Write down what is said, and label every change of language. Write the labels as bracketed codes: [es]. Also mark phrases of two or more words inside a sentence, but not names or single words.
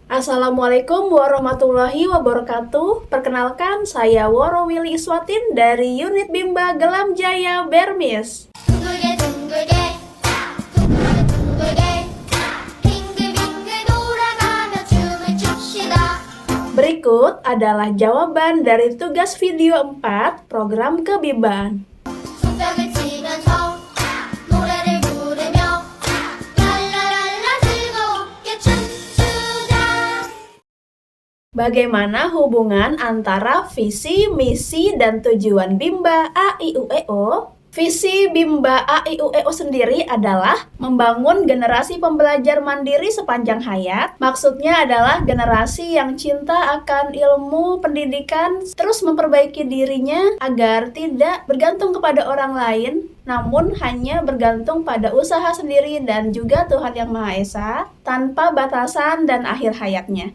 [ar] السلام عليكم ورحمة الله وبركاته. [id] Perkenalkan, saya Woro Willy Iswatin dari unit Bimba Gelam Jaya Bermis. [ko] 둥글게 둥글게 둥글게 빙글빙글 돌아가며 춤을 춥시다. [id] Berikut adalah jawaban dari tugas video 4 program kebimbaan. [ko] 손뼉을 치면서 노래를 부르며 랄라랄라 즐겁게 춤추자. [id] Bagaimana hubungan antara visi, misi, dan tujuan Bimba AIUEO? Visi Bimba AIUEO sendiri adalah membangun generasi pembelajar mandiri sepanjang hayat. Maksudnya adalah generasi yang cinta akan ilmu pendidikan, terus memperbaiki dirinya agar tidak bergantung kepada orang lain, namun hanya bergantung pada usaha sendiri dan juga Tuhan Yang Maha Esa, tanpa batasan dan akhir hayatnya.